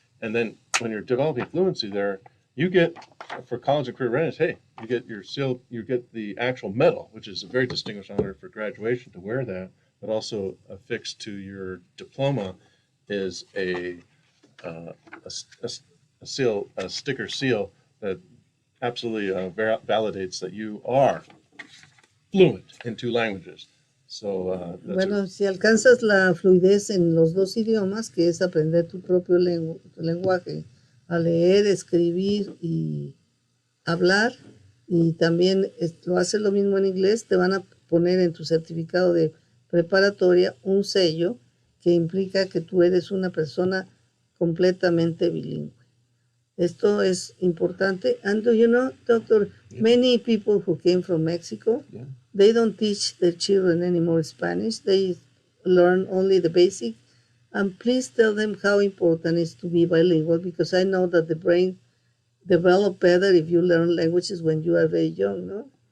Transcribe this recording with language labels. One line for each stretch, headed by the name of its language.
English: And then when you're developing fluency there, you get, for college and career readiness, hey, you get your seal, you get the actual medal, which is a very distinguished honor for graduation to wear that, but also affixed to your diploma is a seal, a sticker seal that absolutely validates that you are fluent in 2 languages. So,
Spanish: bueno, si alcanzas la fluidez en los 2 idiomas, que es aprender tu propio lenguaje, a leer, escribir y hablar, y también lo haces lo mismo en inglés, te van a poner en tu certificado de preparatoria un sello que implica que tú eres una persona completamente bilingüe. Esto es importante.
English: And do you know, Doctor, many people who came from Mexico, they don't teach their children anymore Spanish. They learn only the basic. And please tell them how important it is to be bilingual, because I know that the brain develops better if you learn languages when you are very young, no?